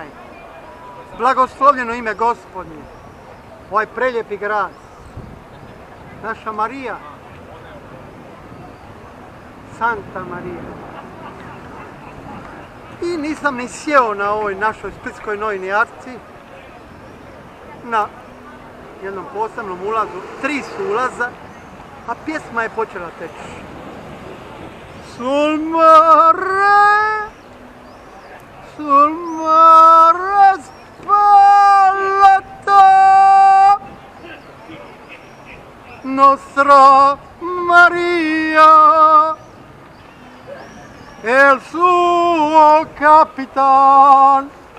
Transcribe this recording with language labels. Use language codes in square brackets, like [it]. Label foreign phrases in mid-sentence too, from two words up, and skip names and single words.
[hr] Blagoslovljeno ime Gospodnje, ovaj preljepi grad, naša Marija, Santa Marija. I nisam ni sjeo na ovoj našoj splitskoj Nojni arci, na jednom posebnom ulazu, 3 su ulaza, a pjesma je počela teći. [it] Sul mare spalato, nostra Maria, el suo capitan,